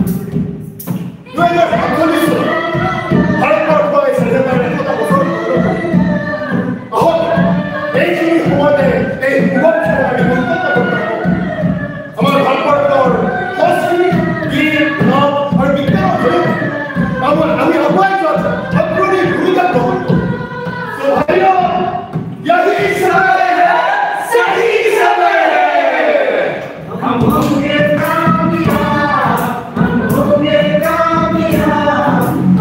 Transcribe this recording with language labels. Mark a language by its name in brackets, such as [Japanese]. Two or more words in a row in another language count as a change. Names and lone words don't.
[Assamese] ভাৰতবৰ্ষই স্বাধীনতাৰ 100টা বছৰ আহক এইখিনি সময়তে এই সুৰক্ষা আমি আমাৰ ভাৰতবৰ্ষৰ সংস্কৃতি গীত নাট আৰু বিজ্ঞানৰ জৰিয়তে আমি আগুৱাই যোৱাত অগ্ৰণী ভূমিকা গ্ৰহণ কৰোঁ ভাইয়া [Hindi] यही समय है सही समय है हम होंगे कामयाब